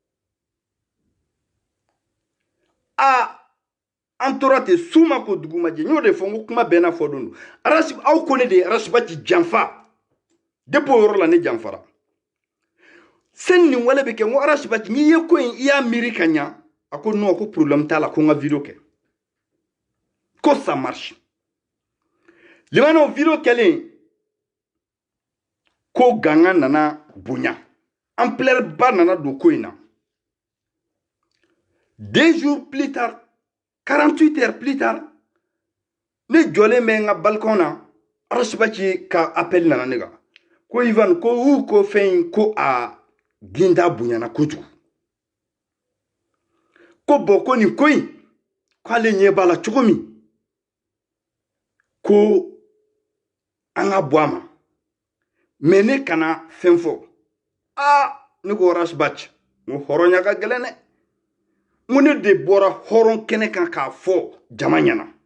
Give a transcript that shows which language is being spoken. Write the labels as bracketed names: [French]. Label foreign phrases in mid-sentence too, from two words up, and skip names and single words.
[Bambara] an tora ten su ma ko dugu ma jɛ n y'o de fɔ n ko kuma bɛɛ n'a fɔ don do aw ko ne de ye Arashibachi janfa depuis o yɔrɔ la ne janfara sani nin wale bɛ kɛ n ko Arashibachi n'i ye ko in i y'a miiri ka ɲa a ko non ko problème t'a la ko n ka video kɛ ko [French] ça marche [Bambara] limanaw video kɛlen ko ganga nana bonya ampleur ba nana don ko in na [French] 2 jours plus tard 48 heures plus tard [Bambara] ne jɔlen bɛ n ka balcon na Arashibachi ka appel nana ne kan ko Ivan ko fɛn in ko a ginda bonyana kojugu ko bon ko nin ko in k'ale ɲɛ b'a la cogo min ko an ka bɔ a ma mais ne kana fɛn fɔ ne ko Arashibachi n ko hɔrɔnya ka gɛlɛn dɛ n ko ne de bɔra hɔrɔn kɛnɛ kan k'a fɔ jama ɲɛna